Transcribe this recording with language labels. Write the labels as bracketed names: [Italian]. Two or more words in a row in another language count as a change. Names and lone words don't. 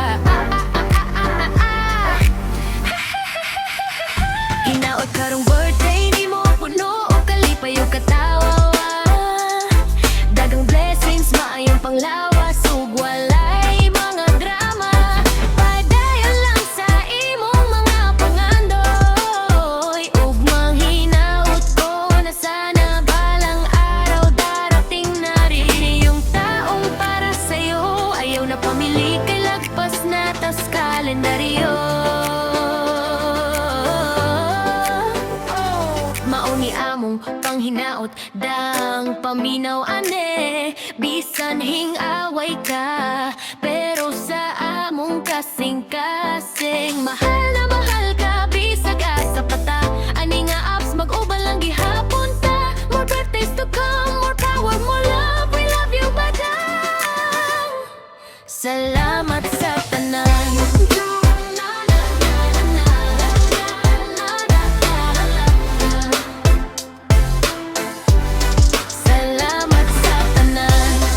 [Cebuano] Hinaot karong birthday ni mo, puno o kalipay o katawa. Dagang blessings, maayong panglawas, ug walay mga drama. Padayon lang sa imong mga pangandoy, ug manghinaot ko na [Filipino] sana balang araw darating na rin yung taong para sa'yo. [Cebuano] Ayaw na pamili kay lagpas na tas kalendaryo. Mauni among panghinaot dang paminaw ane. Bisan hing-away ka, pero sa among kasing-kasing mahal na mahal ka, bisag asa pata. Ani nga apps mag-uban lang gihapon ta. [English] More birthdays to come, more power, more love. We love you, [Cebuano] badang. Salamat sa tanan. Salamat sa tanan.